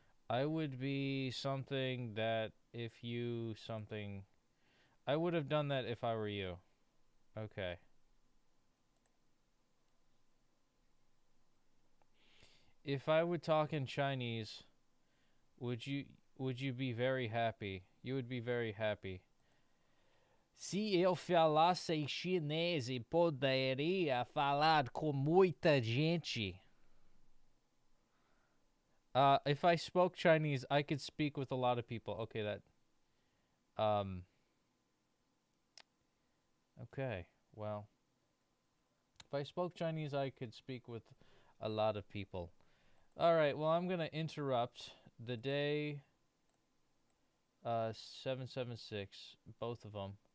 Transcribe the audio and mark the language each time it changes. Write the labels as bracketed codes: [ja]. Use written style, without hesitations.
[en] I would be something that if you something. I would have done that if I were you. Okay. If I would talk in Chinese, would you be very happy? You would be very happy. [pt] Se eu falasse chinês, poderia falar com muita gente. [en] If I spoke Chinese, I could speak with a lot of people. Okay, that. Okay, well. If I spoke Chinese, I could speak with a lot of people. All right, well, I'm going to interrupt the day 776, both of them.